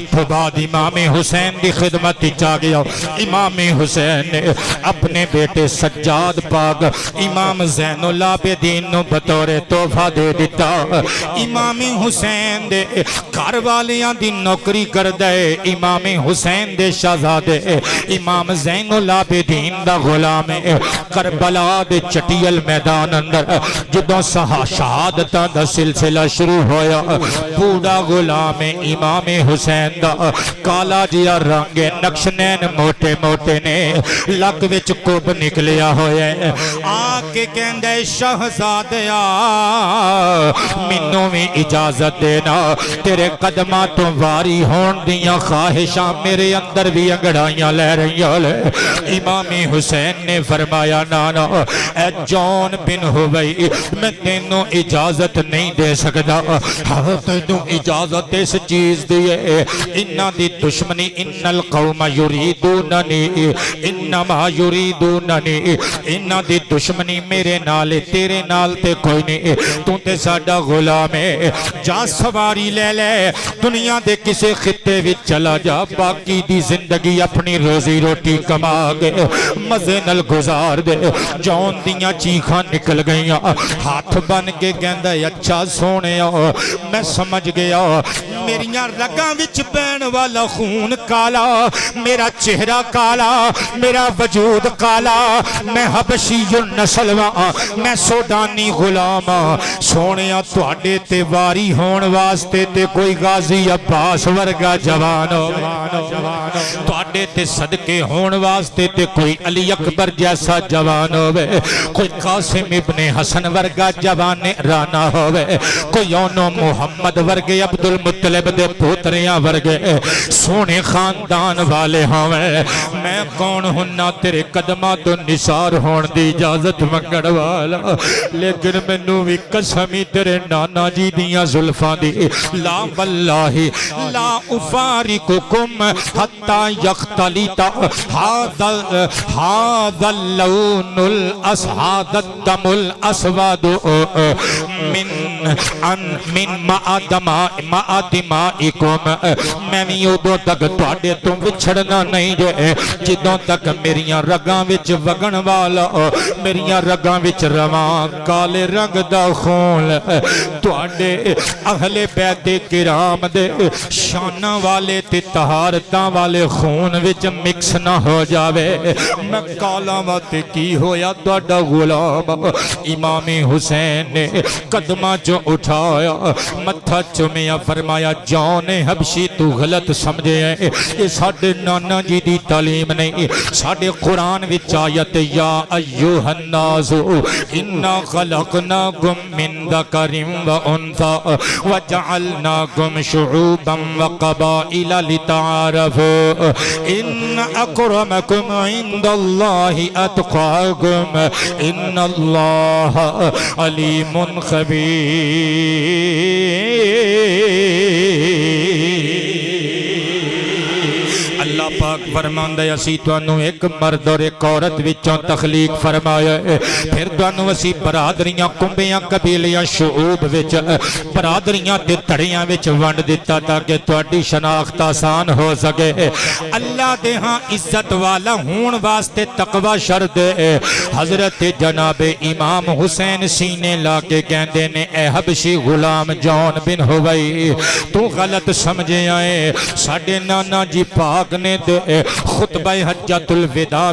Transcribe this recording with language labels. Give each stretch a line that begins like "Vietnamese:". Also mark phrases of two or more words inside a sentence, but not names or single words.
Punjabi: تو بعد امام حسین دی خدمت چا گیا امام حسین نے اپنے بیٹے سجاد پاک امام زین العابدین نو بطور تحفہ دے دیتا امام حسین دے گھر والیاں دی نوکری کر دے امام حسین دے شہزادے امام زین العابدین دا غلام کربلا دے چٹیل میدان اندر جدوں شہادتاں دا سلسلہ شروع ہویا بوڑا غلام امام حسین دا کالا جیا رنگ نقشنین موٹے موٹے نے لگ وچ کوب نکلیا ہوئے آکے کہندے شہزادیا منوں میں اجازت دینا تیرے قدمہ تو واری ہون دیاں خواہشاں میرے اندر بھی انگڑائیاں لے رہی ہیں امام حسین نے فرمایا نانا اے جون بن ہوئی میں تینوں اجازت نہیں دے سکتا تینوں اجازت اس چیز دیئے انہاں دی دشمنی
Arabic: ان القوم یریدوننی انما یریدوننی
Punjabi: انہاں دی دشمنی میرے نال تیرے نال تے کوئی نہیں تو تے ساڈا غلام ہے جا سواری لے لے دنیا دے کسے خطے وچ چلا جا باقی دی زندگی اپنی روزی روٹی کما گے مزے نال گزار دے جون دیاں چیخاں نکل گئیاں ہاتھ بن کے کہندا اچھا سونے میں سمجھ گیا میریاں رگاں وچ بہن والا خون کالا میرا چہرہ کالا میرا وجود کالا میں حبشی نسل میں سوڈانی غلام سونیا تواڈے تے واری ہون واسطے تے کوئی غازی عباس ورگا جوان تواڈے تے صدقے ہون واسطے تے کوئی علی اکبر جیسا جوان ہوئے کوئی قاسم ابن حسن ورگا جوان رانا ہوئے کوئی اونو محمد ورگے عبدالمطلب دے پوتریاں ورگے سونے خاندان والے ہوئے میں کون ہننا تیرے قدمہ تو نثار ہون دی اجازت منگڑ والا لیکن میں نوی قسمی تیرے نانا جی دیاں ظلفاں دی
Arabic: لا واللہ لا افارقکم حتی یختلیتا هذا اللون الاسحاد الدم الاسود من معدمائکم
Punjabi: میں بھی ادو تک تواڈے تو وچھڑنا نہیں جے جدوں تک میریاں رگاں وچ وگن والا میریاں رگاں وچ رواں کالے رنگ دا خون تواڈے اہل بیت کرام دے شاناں والے تے طہارتاں والے خون وچ مکس نہ ہو جاوے میں کالا وقت کی ہویا تواڈا غلام امام حسین نے قدمہ جو اٹھایا متھا چومیا فرمایا جون حبشی تو غلط سمجھے ہیں یہ ساڈے نانا جی دی تعلیم نہیں ساڈے قرآن وچ آیت
Arabic: یا ایھا الناس انا خلقناکم من ذکر و انثی وجعلناکم شعوبا وقبائل لتعارفوا ان اکرمکم عند اللہ اتقاکم ان اللہ علیم خبیر
Punjabi: اللہ پاک فرماندا ہے اسی تانوں ایک مرد اور ایک عورت وچوں تخلیق فرمایا ہے پھر تانوں اسی برادریاں کنبیاں قبیلیاں شعوب وچ برادریاں تے تڑیاں وچ ونڈ دتا تاکہ تہاڈی شناخت آسان ہو سکے اللہ دے ہاں عزت والا ہون واسطے تقوی شرط ہے حضرت جناب امام حسین سینے لا کے کہندے نے اے حبشی غلام جون بن ہوئی تو غلط سمجھے آئے ساڈے نانا جی پاک نے دے خطبہ حجت الوداع